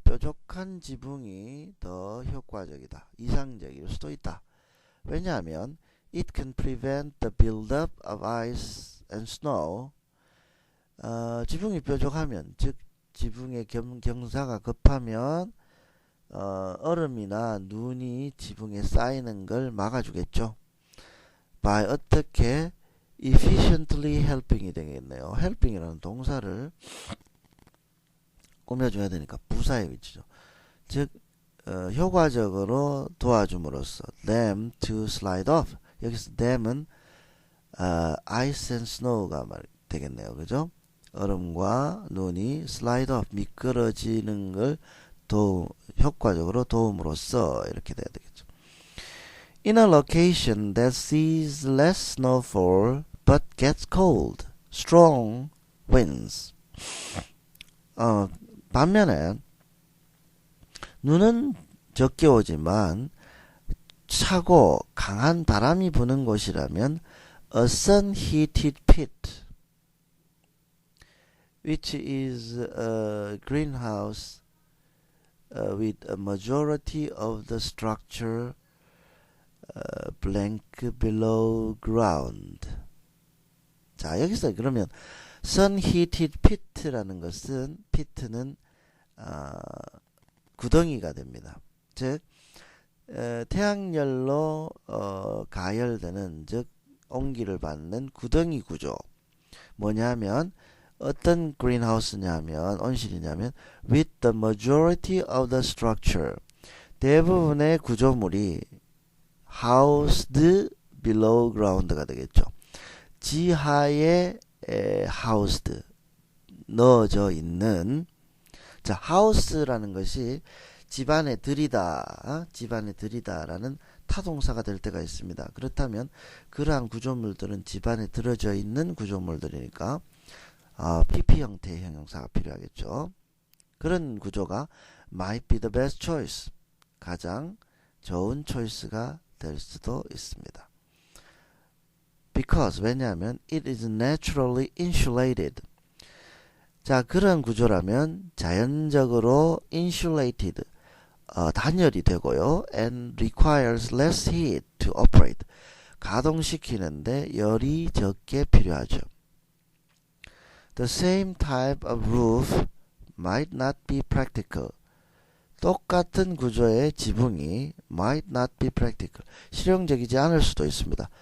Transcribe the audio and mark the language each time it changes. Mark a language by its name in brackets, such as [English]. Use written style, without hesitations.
[Korean] 뾰족한 지붕이 더 효과적이다, 이상적일 수도 있다. 왜냐하면 [English] it can prevent the build-up of ice and snow. [Korean] 지붕이 뾰족하면, 즉 지붕의 경사가 급하면 얼음이나 눈이 지붕에 쌓이는 걸 막아주겠죠. by 어떻게? efficiently helping이 되겠네요. helping이라는 동사를 꾸며줘야 되니까 부사의 위치죠. 즉 효과적으로 도와줌으로써 [English] them to slide off. [Korean] 여기서 them은 ice and snow가 되겠네요. 그죠? 얼음과 눈이 slide off, 미끄러지는 걸 효과적으로 도움으로써 이렇게 돼야 되겠죠. [English] In a location that sees less snowfall but gets cold, strong winds. [Korean] 반면에 눈은 적게 오지만 차고 강한 바람이 부는 곳이라면 [English] a sun-heated pit, which is a greenhouse with a majority of the structure blank below ground. [Korean] 자, 여기서 그러면 sun-heated pit라는 것은 pit는 구덩이가 됩니다. 즉 태양열로 가열되는, 즉 온기를 받는 구덩이 구조. 뭐냐면 어떤 greenhouse냐면, 온실이냐면 [English] with the majority of the structure, [Korean] 대부분의 구조물이 [English] housed below ground [Korean] 가 되겠죠. 지하에 housed, 넣어져 있는. 자, house라는 것이 집안에 들이다, 집안에 들이다라는 타동사가 될 때가 있습니다. 그렇다면 그러한 구조물들은 집안에 들어져 있는 구조물들이니까 PP 형태의 형용사가 필요하겠죠. 그런 구조가 [English] might be the best choice, [Korean] 가장 좋은 초이스가 될 수도 있습니다. [English] Because, [Korean] 왜냐하면 [English] it is naturally insulated. [Korean] 자, 그런 구조라면 자연적으로 insulated, 단열이 되고요. [English] and requires less heat to operate. [Korean] 가동시키는데 열이 적게 필요하죠. [English] The same type of roof might not be practical. [Korean] 똑같은 구조의 지붕이 [English] might not be practical, [Korean] 실용적이지 않을 수도 있습니다.